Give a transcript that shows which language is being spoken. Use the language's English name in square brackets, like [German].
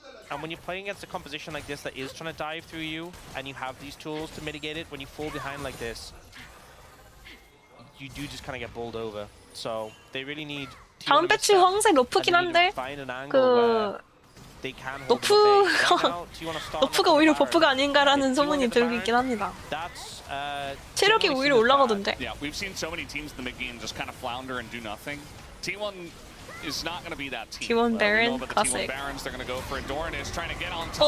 [English] And when you're playing against a composition like this that is trying to dive through you, and you have these tools to mitigate it, when you fall behind like this, you do just kind of get bowled over. So they really need. [Korean] 다음 배치 황색 러프긴 한데 그 러프가 오히려 버프가 아닌가라는 소문이 들고 있긴 합니다. 체력이 오히려 올라가던데. [English] Yeah, we've seen so many teams in the mid game just kind of flounder and do nothing. T1 is not going to be that team. T1 Baron, classic. T1 Barons, they're going to go for it. Doran is trying to get on top.